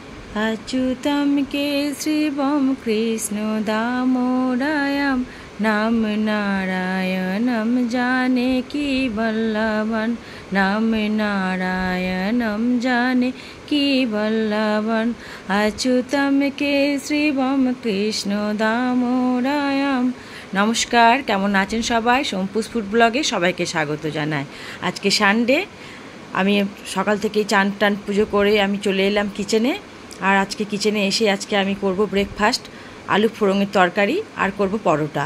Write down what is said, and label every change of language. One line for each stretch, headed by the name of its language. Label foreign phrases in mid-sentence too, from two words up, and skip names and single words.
Sanskrit: अच्युतं केशवं कृष्णदामोदरं नाम नारायणं जानकी वल्लभं नाम नारायणं जानकी वल्लभं अच्युतं केशवं कृष्णदामोदरं।
Bangla: নমস্কার, কেমন আছেন সবাই? সোমপুস ফুড ব্লগে সবাইকে স্বাগত জানাই। আজকে সানডে, আমি সকাল থেকেই চান টান পুজো করে আমি চলে এলাম কিচেনে। আর আজকে কিচেনে এসে আজকে আমি করব ব্রেকফাস্ট, আলু ফোড়ঙের তরকারি আর করব পরোটা।